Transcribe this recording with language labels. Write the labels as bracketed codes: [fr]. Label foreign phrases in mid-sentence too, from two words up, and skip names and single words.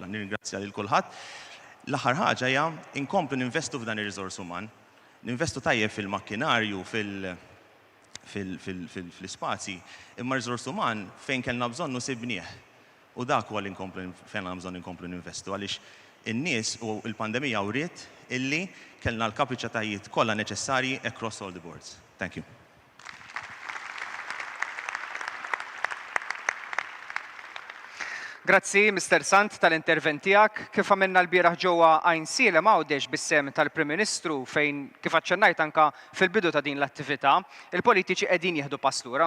[mt] Nirringrazzja lil kulħadd. L-aħħar ħaġa hija inkomplu ninvestu f'dan ir-riżors uman, ninvestu tajjeb fil-makkinarju, fil-spazji, imma riżors uman fejn kellna bżonn sibnieh. U dak huwa li fejn għandna bżonn inkomplu ninvestu għaliex in-nies u l-pandemija wriet illi kellna l-kapaċitajiet kollha neċessarji [en] across all the boards. Thank you. [mt] Grazzi, Mr. Sant, tal-intervent tiegħek. Kif għamilna l-bieraħ ġewwa Għajn Siela m'għawdex bis-sem tal-Prim Ministru fejn kif aċċennajt anke fil-bidu ta' din l-attività, il-politiċi qegħdin jieħdu pass lura.